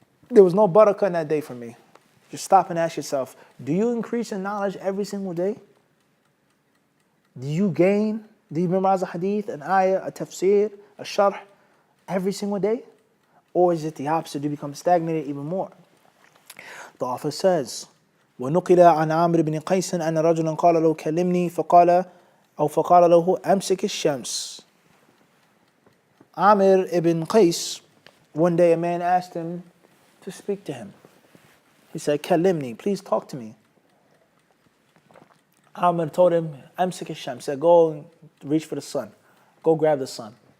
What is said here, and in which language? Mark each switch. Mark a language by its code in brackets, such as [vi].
[en] There was no barakah in that day for me. Just stop and ask yourself, do you increase in knowledge every single day? Do you gain? Do you memorize a hadith, an ayah, a tafsir, a sharh every single day? Or is it the opposite? Do you become stagnated even more? The author says, [ar] وَنُقِلَ عَنْ عَامِرِ بْنِ قَيْسٍ أَنَّ رَجُلًا قَالَ لَهُ كَلِّمْنِي فَقَالَ لَهُ أَمْسِكِ الشَّمْسِ. [en] Amir ibn Qais, one day a man asked him to speak to him. He said, Kallimni, please talk to me. Amir told him, [ar] Amsik al-Shams, [en] said, go and reach for the sun. Go grab the sun.